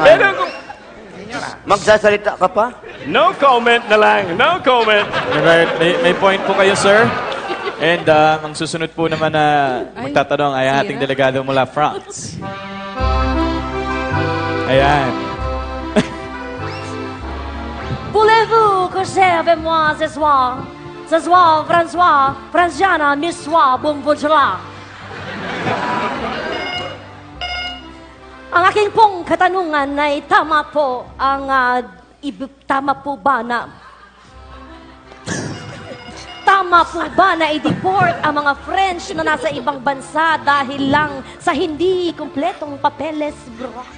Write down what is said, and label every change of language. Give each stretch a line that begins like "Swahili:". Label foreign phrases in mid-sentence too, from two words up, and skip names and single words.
Filipino: Pero kung... Magsasalita ka pa?
English: No comment
Filipino: na lang.
English: No comment.
Filipino: Alright, may point po kayo, sir. And ang susunod po naman na magtatanong ay ang ating delegado mula France. Ayan.
French: Voulez-vous coucher avec moi ce soir? Ce soir, François, Franciana, Miss Soir, Bonjour.
Filipino: Ang aking pong katanungan ay tama po ba na i-deport ang mga French na nasa ibang bansa dahil lang sa hindi kumpletong papeles, bro?